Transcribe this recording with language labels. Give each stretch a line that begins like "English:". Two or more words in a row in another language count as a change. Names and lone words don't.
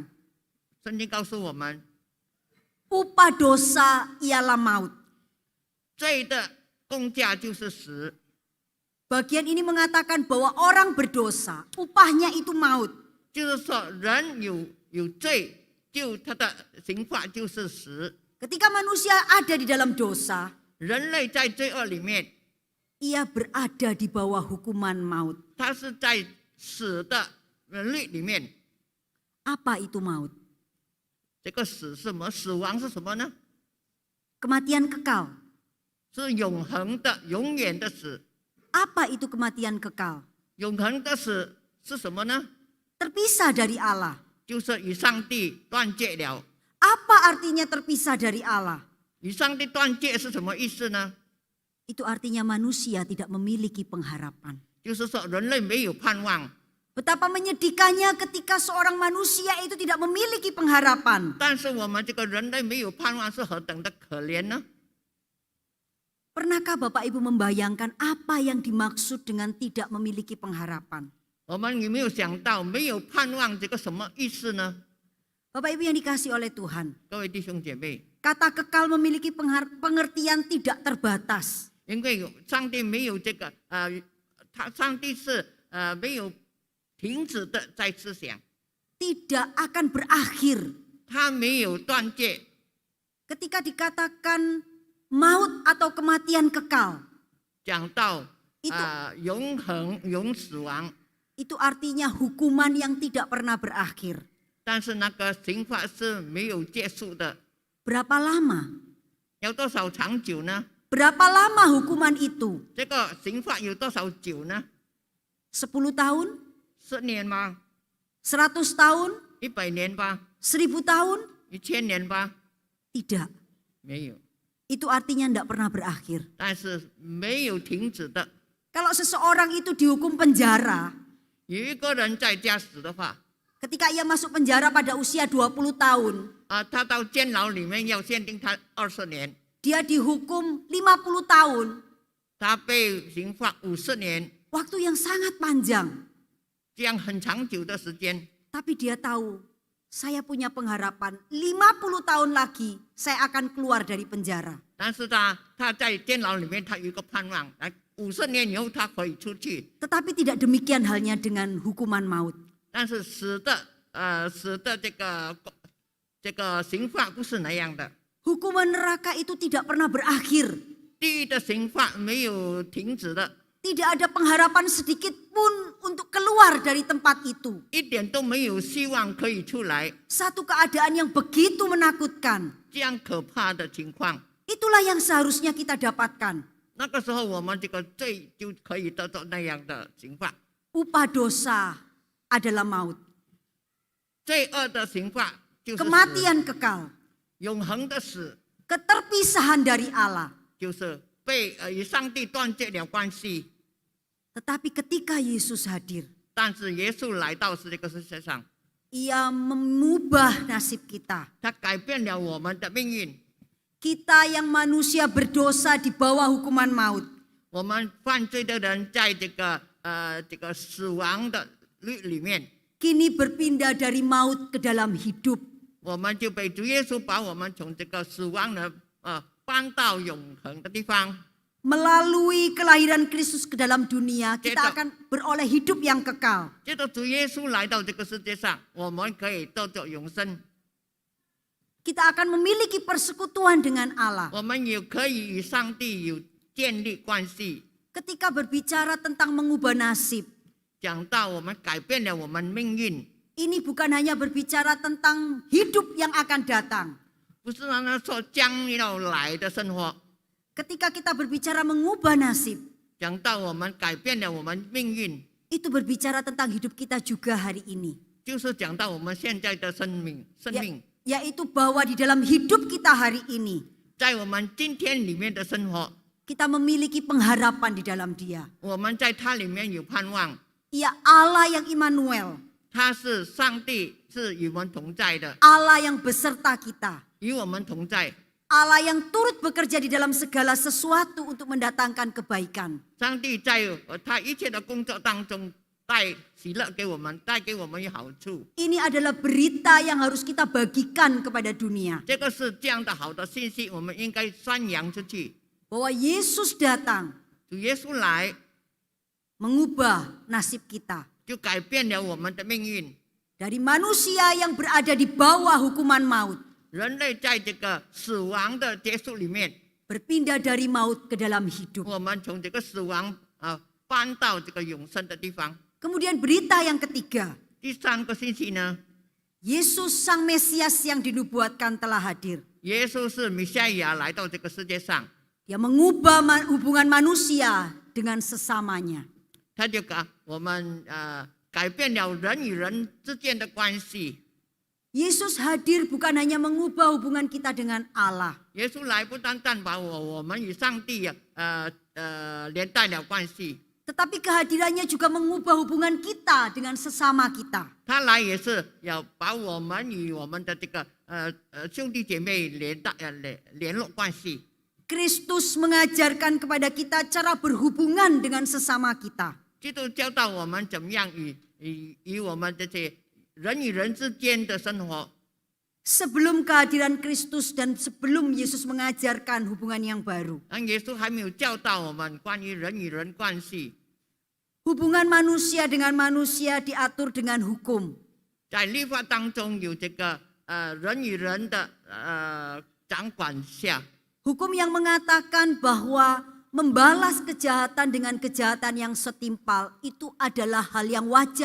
Chinese: 圣经告诉我们，
Indonesian: upah dosa ialah maut.
Chinese: 罪的工价就是死。
Indonesian: Bagian ini mengatakan bahwa orang berdosa, upahnya itu maut.
Chinese: 就是说，人有罪，他的刑罚就是死。
Indonesian: Ketika manusia ada di dalam dosa,
Chinese: 人类在罪恶里面，
Indonesian: ia berada di bawah hukuman maut.
Chinese: 他是在死的律里面。
Indonesian: Apa itu maut?
Chinese: 这个死是什么？死亡是什么呢？
Indonesian: Kematian kekal.
Chinese: 是永恒的、永远的死。
Indonesian: Apa itu kematian kekal?
Chinese: 永恒的死是什么呢？
Indonesian: Terpisah dari Allah.
Chinese: 就是与上帝断绝了。
Indonesian: Apa artinya terpisah dari Allah?
Chinese: 与上帝断绝是什么意思呢？
Indonesian: Itu artinya manusia tidak memiliki pengharapan.
Chinese: 就是说人类没有盼望。
Indonesian: Betapa menyedihkannya ketika seorang manusia itu tidak memiliki pengharapan.
Chinese: 但是我们这个人类没有盼望是何等的可怜呢？
Indonesian: Pernahkah Bapak Ibu membayangkan apa yang dimaksud dengan tidak memiliki pengharapan?
Chinese: 我们有没有想到没有盼望这个什么意思呢？
Indonesian: Bapak Ibu yang dikasihi oleh Tuhan,
Chinese: 各位弟兄姐妹，
Indonesian: kata kekal memiliki pengertian tidak terbatas.
Chinese: 因为上帝没有这个上帝是没有停止的在思想，
Indonesian: Tidak akan berakhir.
Chinese: 他没有断绝。
Indonesian: Ketika dikatakan maut atau kematian kekal,
Chinese: 讲到 itu 永恒、永死亡，
Indonesian: itu artinya hukuman yang tidak pernah berakhir.
Chinese: 但是那个刑罚是没有结束的。
Indonesian: Berapa lama?
Chinese: 有多少长久呢？
Indonesian: Berapa lama hukuman itu?
Chinese: 这个刑罚有多少久呢？
Indonesian: 10 tahun?
Chinese: 10年吗
Indonesian: 100 tahun?
Chinese: ？100年吧
Indonesian: 1000 tahun?
Chinese: ？1000年吧？
Indonesian: Tidak.
Chinese: 没有，
Indonesian: Itu artinya tidak pernah berakhir.
Chinese: 但是没有停止的。
Indonesian: Kalau seseorang itu dihukum penjara,
Chinese: 有一个人在家死的话，
Indonesian: ketika ia masuk penjara pada usia 20 tahun,
Chinese: 他到监牢里面要限定他20年，
Indonesian: dia dihukum 50 tahun.
Chinese: 他被刑罚50年，
Indonesian: Waktu yang sangat panjang.
Chinese: 这样很长久的时间。
Indonesian: Tapi dia tahu, saya punya pengharapan 50 tahun lagi saya akan keluar dari penjara.
Chinese: 但是他在监牢里面，他有一个盼望，50年以后他可以出去。
Indonesian: Tetapi tidak demikian halnya dengan hukuman maut.
Chinese: 但是死的这个刑罚不是那样的，
Indonesian: Hukuman neraka itu tidak pernah berakhir.
Chinese: 地狱的刑罚没有停止的，
Indonesian: Tidak ada pengharapan sedikit pun untuk keluar dari tempat itu.
Chinese: 一点都没有希望可以出来。
Indonesian: Satu keadaan yang begitu menakutkan.
Chinese: 这样可怕的情况，
Indonesian: Itulah yang seharusnya kita dapatkan.
Chinese: 那个时候我们这个罪就可以得到那样的刑罚。
Indonesian: Upah dosa adalah maut.
Chinese: 罪恶的刑罚就是死，
Indonesian: Kematian kekal.
Chinese: 永恒的死，
Indonesian: Keterpisahan dari Allah.
Chinese: 就是被与上帝断绝了关系。
Indonesian: Tetapi ketika Yesus hadir,
Chinese: 但是耶稣来到这个世界上，
Indonesian: Ia mengubah nasib kita.
Chinese: 他改变了我们的命运。
Indonesian: Kita yang manusia berdosa di bawah hukuman maut.
Chinese: 我们犯罪的人在这个死亡的律里面，
Indonesian: Kini berpindah dari maut ke dalam hidup.
Chinese: 我们就被主耶稣把我们从这个死亡的搬到永恒的地方。
Indonesian: Melalui kelahiran Kristus ke dalam dunia, kita Cetak. akan beroleh hidup yang kekal.
Chinese: 接着主耶稣来到这个世界上，我们可以得到永生，
Indonesian: Kita akan memiliki persekutuan dengan Allah.
Chinese: 我们也可以与上帝有建立关系。
Indonesian: Ketika berbicara tentang mengubah nasib,
Chinese: 讲到我们改变了我们命运，
Indonesian: ini bukan hanya berbicara tentang hidup yang akan datang.
Chinese: 不是让他说将要来的生活。
Indonesian: Ketika kita berbicara mengubah nasib,
Chinese: 讲到我们改变了我们命运，
Indonesian: itu berbicara tentang hidup kita juga hari ini.
Chinese: 就是讲到我们现在的生命，
Indonesian: Yaitu bahwa di dalam hidup kita hari ini,
Chinese: 在我们今天里面的生活，
Indonesian: kita memiliki pengharapan di dalam Dia.
Chinese: 我们在它里面有盼望。
Indonesian: Ia Allah yang Immanuel,
Chinese: 他是上帝，是与我们同在的，
Indonesian: Allah yang beserta kita,
Chinese: 与我们同在。
Indonesian: Allah yang turut bekerja di dalam segala sesuatu untuk mendatangkan kebaikan.
Chinese: 上帝在他一切的工作当中带喜乐给我们，带给我们有好处。
Indonesian: Ini adalah berita yang harus kita bagikan kepada dunia.
Chinese: 这个是这样的好的信息，我们应该宣扬出去。
Indonesian: Bahwa Yesus datang
Chinese: 主耶稣来，
Indonesian: mengubah nasib kita.
Chinese: 就改变了我们的命运。
Indonesian: Dari manusia yang berada di bawah hukuman maut,
Chinese: 人类在这个死亡的结束里面，
Indonesian: berpindah dari maut ke dalam hidup.
Chinese: 我们从这个死亡搬到这个永生的地方。
Indonesian: Kemudian berita yang ketiga,
Chinese: 第三个信息呢，
Indonesian: Yesus Sang Mesias yang dinubuatkan telah hadir.
Chinese: 耶稣是弥赛亚来到这个世界上，
Indonesian: Dia mengubah hubungan manusia dengan sesamanya.
Chinese: 他就我们改变了人与人之间的关系。
Indonesian: Yesus hadir bukan hanya mengubah hubungan kita dengan Allah,
Chinese: 耶稣来不单单把我们与上帝连带了关系，
Indonesian: tetapi kehadirannya juga mengubah hubungan kita dengan sesama kita.
Chinese: 他来也是要把我们与我们的这个兄弟姐妹联络关系。
Indonesian: Kristus mengajarkan kepada kita cara berhubungan dengan sesama kita.
Chinese: 基督教导我们怎么样与我们这些人与人之间的生活。
Indonesian: Sebelum kehadiran Kristus dan sebelum Yesus mengajarkan hubungan yang baru.
Chinese: 当耶稣还没有教导我们关于人与人关系，
Indonesian: Hubungan manusia dengan manusia diatur dengan hukum.
Chinese: 在律法当中有这个人与人的掌管下，
Indonesian: Hukum yang mengatakan bahwa membalas kejahatan dengan kejahatan yang setimpal itu adalah hal yang wajar.